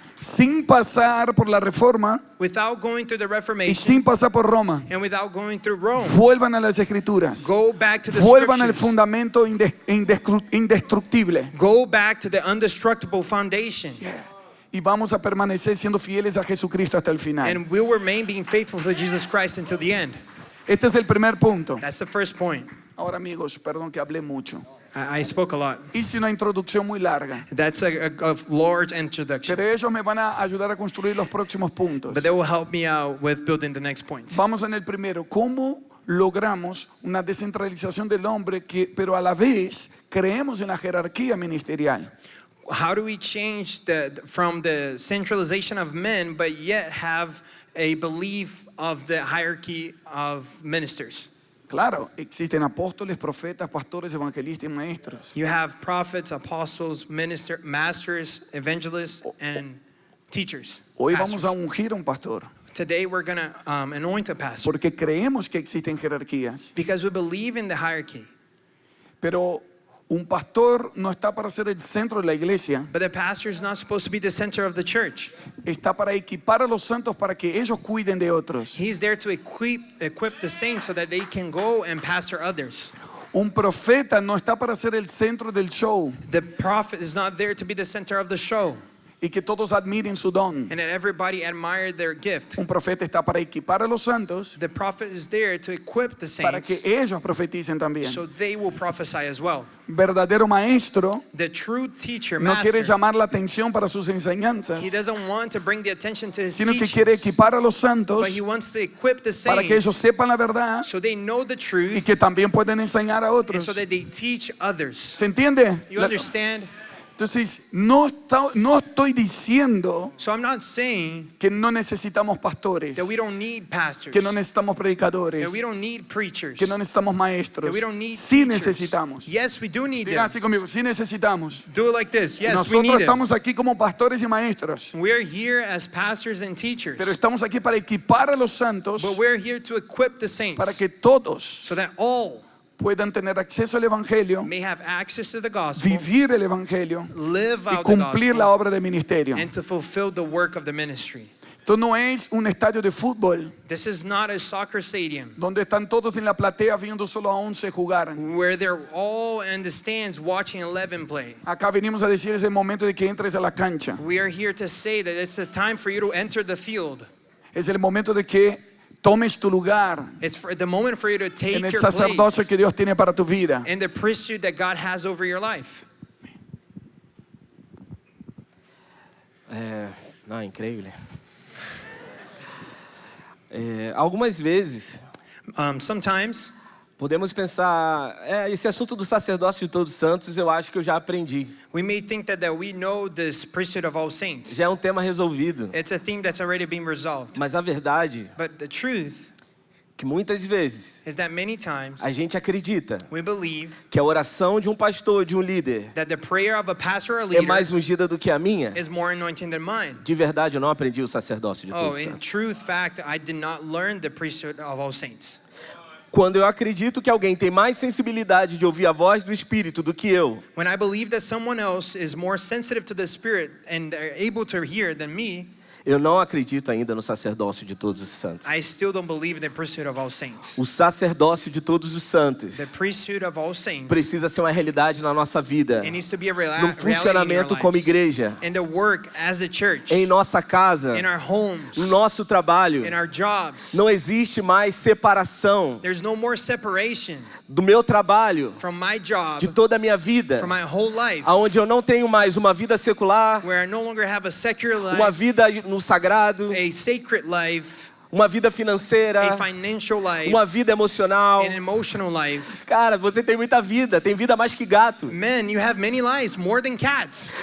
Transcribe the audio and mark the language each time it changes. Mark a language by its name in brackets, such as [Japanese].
[Spanish] Sin pasar por la Reforma [English] without going through the [Spanish] y [English] Reformation [Spanish] sin pasar por Roma. [English] and without going through Rome. [Spanish] Vuelvan a las Escrituras. [English] Go back to the [Spanish] Vuelvan al [English] scriptures. [Spanish] fundamento indestructible. [English] Go back to the indestructible foundation. [Spanish] Y vamos a permanecer siendo fieles a Jesucristo hasta el final. [English] And we'll remain being faithful to Jesus Christ until the end. [Spanish] Este es el primer punto. [English] That's the first point. [Spanish] Ahora amigos, perdón que hablé mucho. [English] I spoke a lot. [Spanish] Hice una introducción muy larga. [English] That's a large introduction. [Spanish] Pero ellos me van a ayudar a construir los próximos puntos. [English] But they will help me out with building the next points. [Spanish] Vamos en el primero. ¿Cómo logramos una descentralización del hombre pero a la vez creemos en la jerarquía ministerial? [English] How do we change from the centralization of men, but yet have a belief of the hierarchy of ministers? [Spanish] Claro, existen apóstoles, profetas, pastores, evangelistas y maestros. [English] You have prophets, apostles, masters, evangelists, and teachers. [Spanish] Hoy [English] pastors. [Spanish] vamos a ungir a un pastor [English] Today we're going to anoint a pastor [Spanish] porque creemos que existen jerarquías. [English] because we believe in the hierarchy. [Spanish] Pero un pastor no está para ser el centro de la iglesia, [English] But the pastor is not supposed to be the center of the church. [Spanish] está para equipar a los santos para que ellos cuiden de otros. [English] He's there to equip the saints so that they can go and pastor others. [Spanish] Un profeta no está para ser el centro del show [English] The prophet is not there to be the center of the show [Spanish] y que todos admiren su don. [English] and that everybody admire their gift. [Spanish] Un profeta está para equipar a los santos [English] The prophet is there to equip the [Spanish] para que [English] saints [Spanish] ellos profeticen también. [English] so they will prophesy as well. [Spanish] Verdadero maestro [English] The true teacher, [Spanish] no quiere [English] master, [Spanish] llamar la atención para sus enseñanzas, [English] he doesn't want to bring the attention to his [Spanish] sino que quiere [English] teachings, [Spanish] equipar a los santos [English] but he wants to equip the [Spanish] para que ellos [English] saints [Spanish] sepan la verdad [English] so they know the [Spanish] y [English] truth [Spanish] que también pueden enseñar a [English] and [Spanish] otros. [English] so that they teach others. [Spanish] ¿Se entiende? [English] You understand? [Spanish] Entonces, no estoy diciendo [English] So I'm not saying [Spanish] que no necesitamos pastores, [English] that we don't need pastors, [Spanish] que no necesitamos predicadores, [English] that we don't need preachers, [Spanish] que no necesitamos maestros. [English] that we don't need [Spanish] Sí [English] teachers. [Spanish] necesitamos. [English] Yes, we do need [Spanish] Digan así conmigo, sí necesitamos. [English] Do it like this. Yes, we [Spanish] Nosotros [English] need them. [Spanish] estamos aquí como pastores y maestros, [English] We're here as pastors and teachers, [Spanish] pero estamos aquí para equipar a los santos [English] but we're here to equip the saints [Spanish] para que todos [English] so that all [Spanish] puedan tener acceso al evangelio, [English] may have access to the gospel, [Spanish] vivir el evangelio [English] live [Spanish] y [English] out the [Spanish] cumplir la [English] gospel, [Spanish] obra de ministerio. [English] and to fulfill the work of the ministry. [Spanish] Esto no es un estadio de fútbol [English] This is not a soccer stadium [Spanish] donde están todos en la platea viendo solo a 11 jugar. [English] where they're all in the stands watching 11 play. [Spanish] Acá venimos a decir es el momento de que entres a la cancha. [English] We are here to say that it's a time for you to enter the field. [Spanish] Es el momento de que tomes tu lugar [English] It's for the moment for you to take [Spanish] en el [English] your [Spanish] sacerdocio [English] place [Spanish] que Dios tiene para tu vida. [English] in the priesthood that God has over your life. [Portuguese] Não, incrível. Algumas vezes [English] Sometimes [Portuguese] podemos pensar, esse assunto do sacerdócio de todos os santos eu acho que eu já aprendi. [English] we may think that we know this priesthood of all saints. [Portuguese] Já é um tema resolvido. [English] It's a thing that's already been resolved. [Portuguese] Mas a verdade [English] But the truth [Portuguese] é que muitas vezes [English] is that many times [Portuguese] a gente acredita [English] we believe [Portuguese] que a oração de um pastor, de um líder, [English] that the prayer of a pastor or [Portuguese] é [English] leader [Portuguese] mais ungida do que a minha. [English] is more anointed than mine. [Portuguese] De verdade, eu não aprendi o sacerdócio de [English] Oh, [Portuguese] todos os [English] in [Portuguese] santos. [English] truth, fact, I did not learn the priesthood of all saints. [Portuguese] Quando eu acredito que alguém tem mais sensibilidade de ouvir a voz do Espírito do que eu, [English] When I believe that someone else is more sensitive to the Spirit and are able to hear than me, [Portuguese] eu não acredito ainda no sacerdócio de todos os santos. [English] I still don't believe in the priesthood of all saints. [Portuguese] O sacerdócio de todos os santos [English] The priesthood of all saints, [Portuguese] precisa ser uma realidade na nossa vida, [English] it needs to be a [Portuguese] no [English] reality in our [Portuguese] funcionamento como [English] lives. [Portuguese] igreja, [English] In the work as a church, [Portuguese] em nossa casa, [English] in our homes, [Portuguese] no nosso trabalho. [English] in our jobs. [Portuguese] Não existe mais separação [English] There's no more separation [Portuguese] do meu trabalho, [English] from my job, [Portuguese] de toda a minha vida, [English] from my whole life, [Portuguese] aonde eu não tenho mais uma vida secular, [English] where I no longer have a secular [Portuguese] uma [English] life, [Portuguese] vida no sagrado, [English] a sacred life, [Portuguese] uma vida financeira, [English] a financial life, [Portuguese] uma vida emocional. [English] an emotional life. [Portuguese] Cara, você tem muita vida, tem vida mais que gato. [English] Men, you have many lives, more than cats.